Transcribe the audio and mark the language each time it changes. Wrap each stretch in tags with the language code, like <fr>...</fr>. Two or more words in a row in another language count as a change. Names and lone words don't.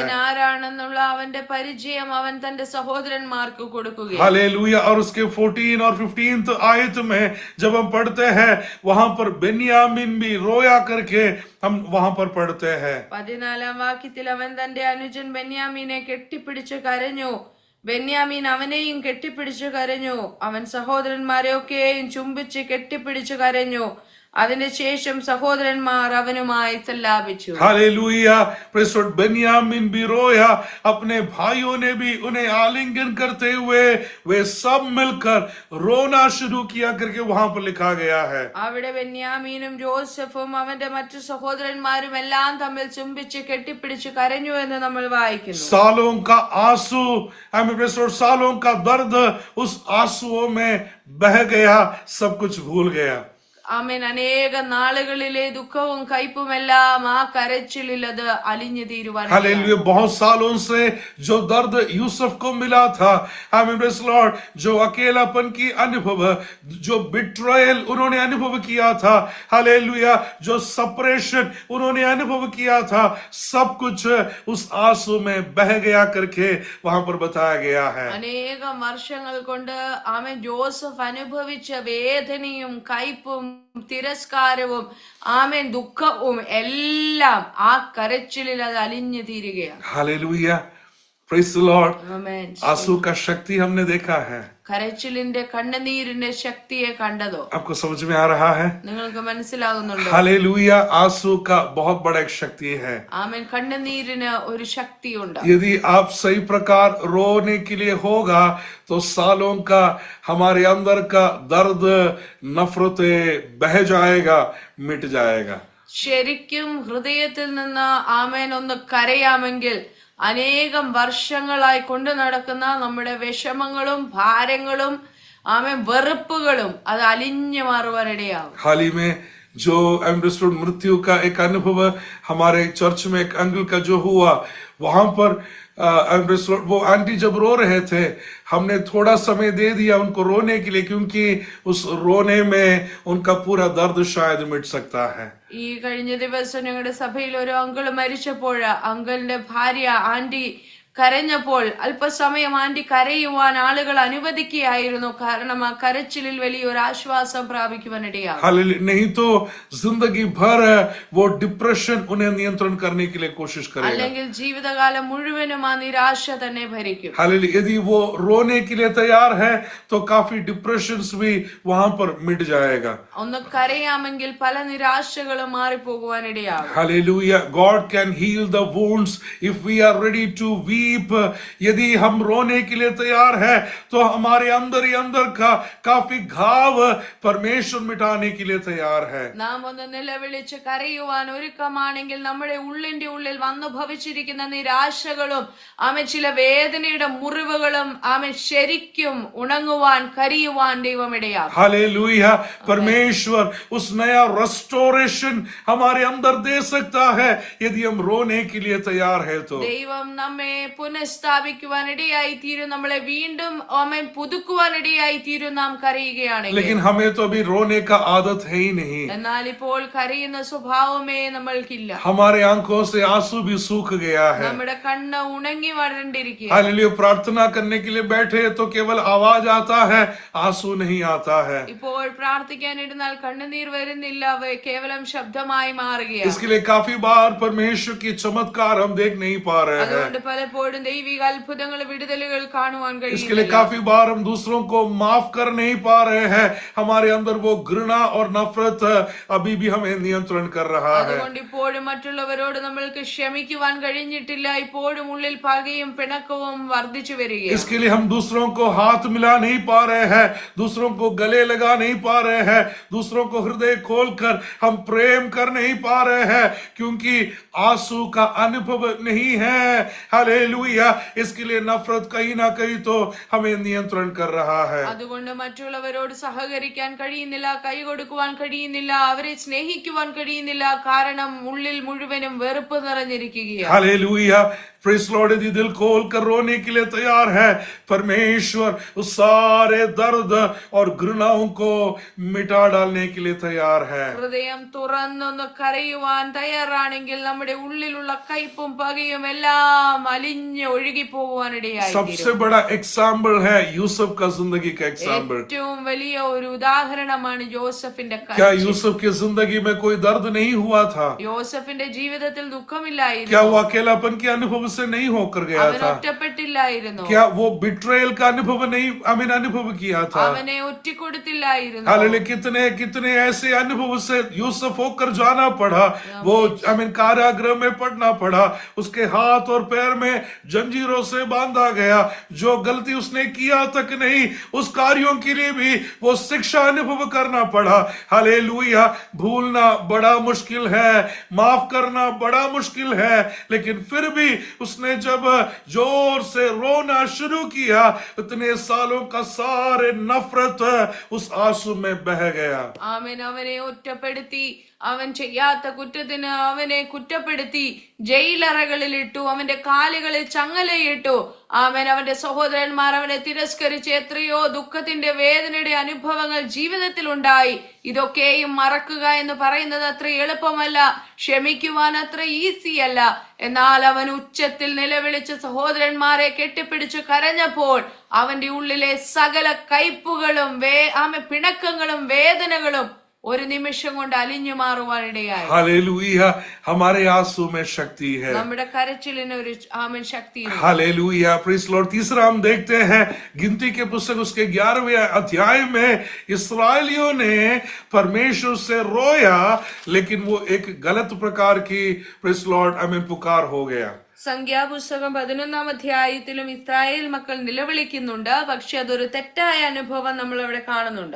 <ml>അവൻ ആരാണെന്നുള്ള അവന്റെ പരിചയം അവൻ തന്റെ സഹോദരന്മാർക്ക് കൊടുക്കുകയാണ്.</ml> <hi>हालेलुया। और उसके 14 और 15 आयत में जब हम पढ़ते हैं, वहां पर बेन्यामीन भी रोया करके हम वहां पर पढ़ते हैं।</hi> <ml>14-ാം വാക്യത്തിൽ അവൻ തന്റെ അനുജൻ ബെന്യാമീനെ കെട്ടിപ്പിടിച്ച് കരഞ്ഞു. ബെന്യാമീൻ അവനെയും കെട്ടിപ്പിടിച്ചു കരഞ്ഞു. അവൻ സഹോദരന്മാരെയൊക്കെയും ചുംബിച്ച് കെട്ടിപ്പിടിച്ചു കരഞ്ഞു. അതിനുശേഷം സഹോദരന്മാർ അവനുമായി സല്ലാപിച്ചു.</ml> <hi>हालेलुया। प्रेषित बेन्यामीन भी रोया, अपने भाइयों ने भी उन्हें आलिंगन करते हुए वे सब मिलकर रोना शुरू किया करके वहां पर लिखा गया है।</hi> <ml>അവിടെ ബെന്യാമീനും ജോസഫും അവന്റെ മറ്റു സഹോദരന്മാരും എല്ലാം തമ്മിൽ ചുംബിച്ച് കെട്ടിപ്പിടിച്ച് കരഞ്ഞു എന്ന് നമ്മൾ വായിക്കുന്നു.</ml> <hi>सालों का आंसू, सालों का दर्द उस आंसुओं में बह गया, सब कुछ भूल गया।</hi> <ml>ആമേൻ. അനേക നാളുകളിലെ ദുഃഖവും കയ്പുമെല്ലാം ആ കരച്ചിലിൽ അത് അലിഞ്ഞു തീരുവാൻ.</ml> <hi>हालेलुया। बहुत सालों से जो दर्द यूसुफ को मिला था, आमीन</hi> <en>Praise Lord,</en> <hi>जो अकेलापन की अनुभव, जो बिट्रायल उन्होंने अनुभव किया था, हालेलुया, जो सेपरेशन उन्होंने अनुभव किया था, सब कुछ उस आंसू में बह गया करके वहां पर बताया गया है।</hi> <ml>അനേകം വർഷങ്ങൾ കൊണ്ട് ആമേൻ ജോസഫ് അനുഭവിച്ച വേദനയും കയ്പും തിരസ്കാരവും ആമേൻ ദുഃഖവും എല്ലാം ആ കരച്ചിലിൽ അത് അലിഞ്ഞു തീരുകയാണ്.</ml> <en>Hallelujah. Praise the Lord.</en> <ml>ആമേൻ.</ml> <hi>आंसू का शक्ति हमने देखा है।</hi> <ml>കരച്ചിലിന്റെ കണ്ണുനീരിന്റെ ശക്തിയെ കണ്ടതോ?</ml> <hi>आपको समझ में आ रहा है?</hi> <ml>നിങ്ങൾക്ക് മനസ്സിലാകുന്നുണ്ടോ?</ml> <hi>हालेलुया। आंसू का बहुत बड़ा एक शक्ति है।</hi> <ml>ആമേൻ. കണ്ണുനീരിന് ഒരു ശക്തിയുണ്ട്.</ml> <hi>यदि आप सही प्रकार रोने के लिए होगा तो सालों का हमारे अंदर का दर्द, नफरते बह जाएगा, मिट जाएगा।</hi> <ml>ശരിക്കും ഹൃദയത്തിൽ നിന്ന് ആമേൻ ഒന്ന് കരയാമെങ്കിൽ അനേകം വർഷങ്ങളായി കൊണ്ടു നടക്കുന്ന നമ്മുടെ വിഷമങ്ങളും ഭാരങ്ങളും ആമേൻ വെറുപ്പുകളും അത് അലിഞ്ഞു മാറുവാനിടയാവും.</ml> <hi>हाल ही में जो एम्ब्रेस्टोड मृत्यु का एक अनुभव हमारे चर्च में एक अंकल का जो हुआ, वहां पर वो आंटी जब रो रहे थे, हमने थोड़ा समय दे दिया उनको रोने के लिए, क्योंकि उस रोने में उनका पूरा दर्द शायद मिट सकता है।</hi> <ml>ഈ കഴിഞ്ഞ ദിവസം ഞങ്ങളുടെ സഭയിൽ ഒരു അങ്കിള് മരിച്ചപ്പോൾ അങ്കിളിന്റെ ഭാര്യ ആന്റി കരഞ്ഞപ്പോൾ അല്പസമയം ആന്റി കരയുവാൻ ആളുകൾ അനുവദിക്കുകയായിരുന്നു. കാരണം ആ കരച്ചിലിൽ വലിയൊരു ആശ്വാസം പ്രാപിക്കുവാനിടയാകും.</ml> <hi>हालेलुया, नहीं तो जिंदगी भर वो डिप्रेशन उन्हें नियंत्रण करने के लिए कोशिश करेगा.</hi> <ml>അല്ലെങ്കിൽ ജീവിതകാലം മുഴുവനും ആ നിരാശ തന്നെ ഭരിക്കും.</ml> <hi>हालेलुया, यदि वो रोने के लिए तैयार है तो काफी डिप्रेशंस भी वहां पर मिट जाएगा.</hi> <ml>ഒന്ന് കരയാമെങ്കിൽ പല നിരാശകളും മാറിപ്പോകുവാനിടയാകും.</ml> <hi>हालेलुया,</hi> <en>God can heal the wounds if we are ready to weep.</en> <hi>यदि हम रोने के लिए तैयार है तो हमारे अंदर ही अंदर का काफी घाव परमेश्वर मिटाने के लिए तैयार है.</hi> <ml>നാം ഒന്ന് നിലവിളിച്ച് കരയുവാൻ ഒരുക്കമാണെങ്കിൽ നമ്മുടെ ഉള്ളിന്റെ ഉള്ളിൽ വന്നു ഭവിച്ചിരിക്കുന്ന നിരാശകളും ചില വേദനയുടെ മുറിവുകളും ശരിക്കും ഉണങ്ങുവാൻ കരിയുവാൻ ദൈവം ഇടയാകും.</ml> <hi>हालेलुया, परमेश्वर उस नया रेस्टोरेशन हमारे अंदर दे सकता है यदि हम रोने के लिए तैयार है तो.</hi> <ml>ദൈവം നമ്മെ പുനഃസ്ഥാപിക്കുവാൻ ഇടയായി തീരും, നമ്മളെ വീണ്ടും പുതുക്കുവാൻ ഇടയായി തീരും നാം കരയുകയാണെങ്കിൽ.</ml> <hi>लेकिन हमें तो अभी रोने का आदत है ही नहीं.</hi> <ml>എന്നാൽ ഇപ്പോൾ കരയുന്ന സ്വഭാവമേ നമ്മൾക്കില്ല.</ml> <hi>हमारे आंखों से आंसू भी सूख गया है.</hi> <ml>നമ്മുടെ കണ്ണ് ഉണങ്ങി വരണ്ടിരിക്കുക.</ml> <hi>हालेलुया, प्रार्थना करने के लिए बैठे तो केवल आवाज आता है, आंसू नहीं आता है.</hi> <ml>ഇപ്പോൾ പ്രാർത്ഥിക്കാനിരുന്നാൽ കണ്ണുനീർ വരുന്നില്ല, കേവലം ശബ്ദമായി മാറുകയാണ്.</ml> <hi>इसके लिए काफी बार परमेश्वर की चमत्कार हम देख नहीं पा रहे हैं.</hi> <ml>അതുകൊണ്ട് പലപ്പോഴും ദൈവിക അത്ഭുതങ്ങൾ വിടുതലുകൾ കാണുവാൻ</ml> <hi>इसके लिए</hi> <ml>കഴിയില്ല.</ml> <hi>काफी बार हम दूसरों को माफ कर नहीं पा रहे हैं. हमारे अंदर वो घृणा और नफरत अभी भी हमें नियंत्रण कर रहा है.</hi> <ml>അതുകൊണ്ട് ഇപ്പോഴും മറ്റുള്ളവരോട് നമ്മൾക്ക് ക്ഷമിക്കുവാൻ കഴിഞ്ഞിട്ടില്ല. ഇപ്പോഴും ഉള്ളിൽ പകയും പിണക്കവും വർദ്ധിച്ചു വരികയാണ്.</ml> <hi>इसके लिए हम दूसरों को हाथ मिला नहीं पा रहे हैं, दूसरों को गले लगा नहीं पा रहे हैं, दूसरों को हृदय खोलकर हम प्रेम कर नहीं पा रहे हैं, क्योंकि आंसू का अनुभव नहीं है. हालेलुया, इसके लिए नफरत कहीं ना कहीं तो हमें नियंत्रण कर रहा है.</hi> <ml>അതുകൊണ്ട് മറ്റുള്ളവരോട് സഹകരിക്കാൻ കഴിയുന്നില്ല, കൈ കൊടുക്കുവാൻ കഴിയുന്നില്ല, അവരെ സ്നേഹിക്കുവാൻ കഴിയുന്നില്ല. കാരണം ഉള്ളിൽ മുഴുവനും വെറുപ്പ് നിറഞ്ഞിരിക്കുകയാണ്.</ml> <hi>हालेलुया,</hi> <en>Praise Lord,</en> <hi>यदि दिल खोल कर रोने के लिए तैयार है, परमेश्वर उस सारे दर्द और घृणाओं को मिटा डालने के लिए तैयार है.</hi> <ml>ഹൃദയം തുറന്നൊന്ന് കരയുവാൻ തയ്യാറാണെങ്കിൽ നമ്മുടെ ഉള്ളിലുള്ള കയ്പും പകയും എല്ലാം അലിഞ്ഞ് ഒഴുകി പോകുവാനിടയായി.</ml> <hi>सबसे बड़ा एग्जाम्पल है यूसुफ का जिंदगी का एग्जाम्पल.</hi> <ml>ഏറ്റവും വലിയ ഒരു ഉദാഹരണമാണ് യോസഫിന്റെ</ml> <hi>क्या</hi> <ml>കരച്ചിൽ.</ml> <hi>यूसुफ की जिंदगी में कोई दर्द नहीं हुआ था?</hi> <ml>യോസഫിന്റെ ജീവിതത്തിൽ</ml> <hi>क्या</hi> <ml>ദുഃഖമില്ലായിരുന്നു.</ml> <hi>वो अकेलापन के अनुभव से नहीं होकर गया</hi> <ml>അവൻ</ml> <hi>था?</hi> <ml>ഒറ്റപ്പെട്ടില്ലായിരുന്നു.</ml> <hi>क्या वो बिट्रेयल का अनुभव नहीं अनुभव किया था?</hi> <ml>അവനെ ഒറ്റിക്കൊടുത്തില്ലായിരുന്നു.</ml> <hi>हालेलुया, कितने कितने ऐसे अनुभव से यूसुफ होकर जाना पड़ा. वो कारागृह में पड़ना पड़ा, उसके हाथ और पैर में जंजीरों से बांधा गया. जो गलती उसने किया तक नहीं, उस कार्यों के लिए भी वो शिक्षा अनुभव करना पड़ा. हालेलुया, भूलना बड़ा मुश्किल है, माफ करना बड़ा मुश्किल है, लेकिन फिर भी उसने जब जोर से रोना शुरू किया, इतने सालों का सारे नफरत उस आंसू में बह गया.</hi> <ml>ആമേൻ. അവനെ ഒറ്റപ്പെടുത്തി, അവൻ ചെയ്യാത്ത കുറ്റത്തിന് അവനെ കുറ്റപ്പെടുത്തി ജയിലറകളിൽ ഇട്ടു, അവന്റെ കാലുകളിൽ ചങ്ങലയിട്ടു. ആമേൻ. അവന്റെ സഹോദരന്മാർ അവനെ തിരസ്കരിച്ച് എത്രയോ ദുഃഖത്തിന്റെ വേദനയുടെ അനുഭവങ്ങൾ ജീവിതത്തിൽ ഉണ്ടായി. ഇതൊക്കെയും മറക്കുക എന്ന് പറയുന്നത് അത്ര എളുപ്പമല്ല, ക്ഷമിക്കുവാൻ അത്ര ഈസി അല്ല. എന്നാൽ അവൻ ഉച്ചത്തിൽ നിലവിളിച്ച് സഹോദരന്മാരെ കെട്ടിപ്പിടിച്ച് കരഞ്ഞപ്പോൾ അവന്റെ ഉള്ളിലെ സകല കയ്പുകളും പിണക്കങ്ങളും വേദനകളും ഒരു നിമിഷം കൊണ്ട് അലിഞ്ഞു മാറുവാനിടയായി.</ml> <hi>हालेलुया, हमारे आंसू में शक्ति है.</hi> <ml>നമ്മുടെ കരച്ചിലിന് ഒരു ശക്തിയുണ്ട്.</ml> <en>Hallelujah, Praise Lord.</en> <hi>तीसरा हम देखते हैं गिनती के पुस्तक उसके 11वें अध्याय में इस्राएलियों ने परमेश्वर से रोया, लेकिन वो एक गलत प्रकार की</hi> <en>Praise Lord</en> <hi>पुकार हो गया.</hi> <ml>സംഖ്യാപുസ്തകം 11-ാം അധ്യായത്തിലും ഇസ്രായേൽ മക്കൾ നിലവിളിക്കുന്നുണ്ട്, പക്ഷെ അതൊരു തെറ്റായ അനുഭവം നമ്മൾ അവിടെ കാണുന്നുണ്ട്.</ml>